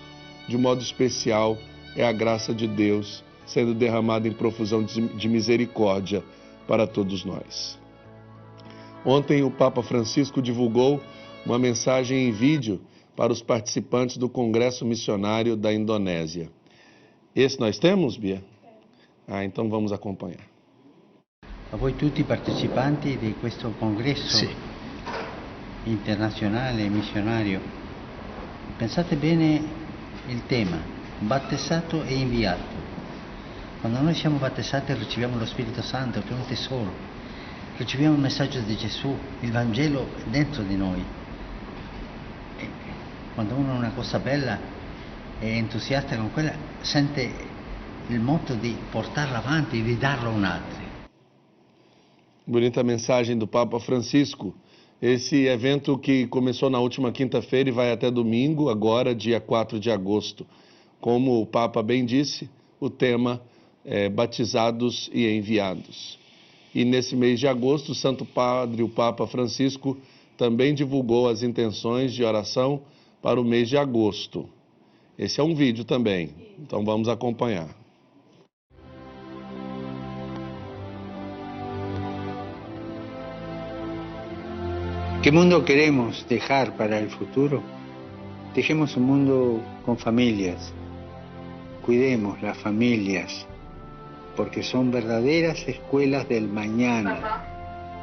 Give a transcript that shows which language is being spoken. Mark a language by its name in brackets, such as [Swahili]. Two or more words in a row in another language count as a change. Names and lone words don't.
[Portuguese] De modo especial, é a graça de Deus sendo derramada em profusão de misericórdia para todos nós. Ontem, o Papa Francisco divulgou uma mensagem em vídeo para os participantes do Congresso Missionário da Indonésia. Esse nós temos, Bia? Então vamos acompanhar. [Italian] A voi tutti partecipanti di questo congresso internazionale missionario, pensate bene il tema, battezzato e inviato. Quando noi siamo battezzati riceviamo lo Spirito Santo, che è un tesoro, riceviamo il messaggio di Gesù, il Vangelo dentro di noi. E quando uno ha una cosa bella e entusiasta con quella, sente il moto di portarla avanti, di darlo a un altro. [Portuguese] Bonita mensagem do Papa Francisco. Esse evento que começou na última quinta-feira e vai até domingo, agora, dia 4 de agosto. Como o Papa bem disse, o tema é batizados e enviados. E nesse mês de agosto, o Santo Padre, o Papa Francisco, também divulgou as intenções de oração para o mês de agosto. Esse é um vídeo também, então vamos acompanhar. [Spanish] ¿Qué mundo queremos dejar para el futuro? Dejemos un mundo con familias. Cuidemos las familias, porque son verdaderas escuelas del mañana.